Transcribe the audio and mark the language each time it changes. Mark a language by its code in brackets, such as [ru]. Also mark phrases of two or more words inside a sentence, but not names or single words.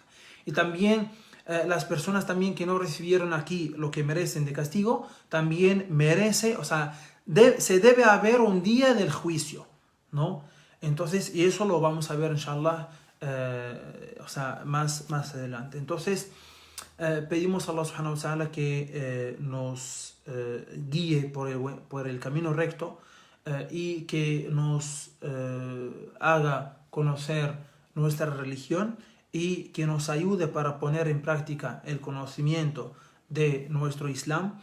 [es] Y también las personas también que no recibieron aquí lo que merecen de castigo, también merece, o sea, se debe haber un día del juicio, ¿no? Entonces, y eso lo vamos a ver, inshallah, o sea, más adelante. Entonces, pedimos a [ar] الله سبحانه وتعالى [es] que nos guíe por el camino recto y que nos haga conocer nuestra religión y que nos ayude para poner en práctica el conocimiento de nuestro Islam.